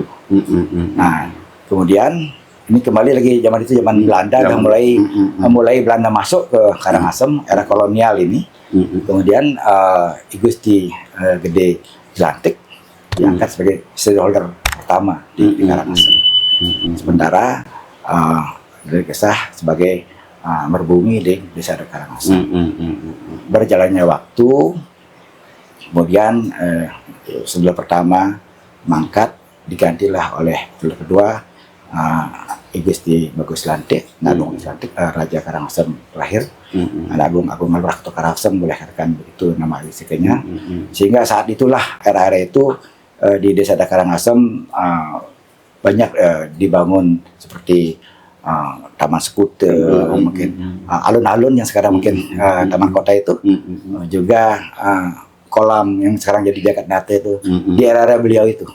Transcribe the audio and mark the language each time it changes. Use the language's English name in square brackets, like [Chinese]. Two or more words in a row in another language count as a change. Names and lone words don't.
[Indonesian] Nah, kemudian ini kembali lagi zaman Belanda, yang mulai Belanda masuk ke Karangasem, era kolonial ini. Kemudian I Gusti Gede Jelantik diangkat sebagai stakeholder pertama di Karangasem. Sementara Gede Gesah sebagai merbumi di Desa Adat Karangasem. Berjalannya waktu, kemudian setelah pertama mangkat, digantilah oleh kedua Ibu Gusti Bagus Lantik, Agung Lantik, Raja Karangasem terakhir, Agung Albrahto Karangasem, boleh katakan begitu nama istrinya. Sehingga saat itulah era-era itu di Desa Adat Karangasem banyak dibangun seperti Taman Skuter, mungkin alun-alun yang sekarang mungkin Taman Kota itu, juga kolam yang sekarang jadi Jakarta itu di era-era beliau itu.